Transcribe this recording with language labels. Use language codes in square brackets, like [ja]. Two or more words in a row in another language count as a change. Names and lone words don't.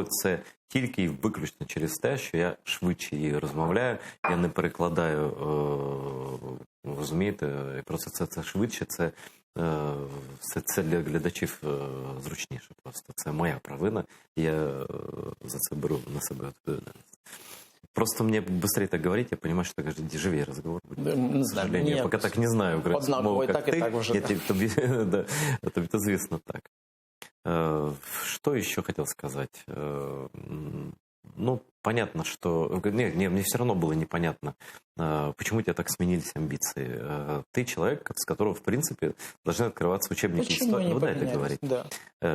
[uk] Це тільки і виключно через те, що я швидше її розмовляю. Я не перекладаю, розумієте, і просто це швидше, це для глядачів зручніше просто. Це моя провина, і я за це беру на себе відповідальність. [ru] Просто мне быстрее так говорить, я понимаю, что так дешевее разговор будет. Не К знаю, сожалению, я пока так не знаю українську [uk] однаково, мову, і як так, і ти. так вже. Тобі то звісно так. [ru] Что еще хотел сказать? Ну, понятно, что... мне все равно было непонятно, почему у тебя так сменились амбиции. Ты человек, с которого, в принципе, должны открываться учебники Почему истории. они Ну, дай это поменялись? говорить. Да.